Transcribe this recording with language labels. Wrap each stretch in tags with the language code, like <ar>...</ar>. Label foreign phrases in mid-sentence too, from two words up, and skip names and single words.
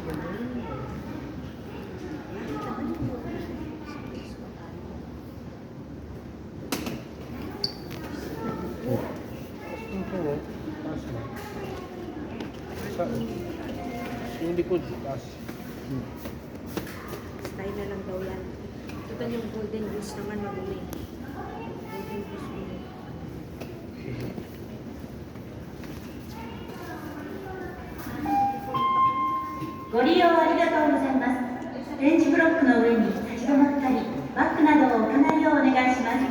<tl>Yung likod, taas. Style na lang daw yan. Ito yung golden goose naman marumi. Golden goose marumi.</tl> <ja>ご利用ありがとうございます。点字ブロックの上に立ち止まったり、バッグなどを置かないようお願いします。</ja>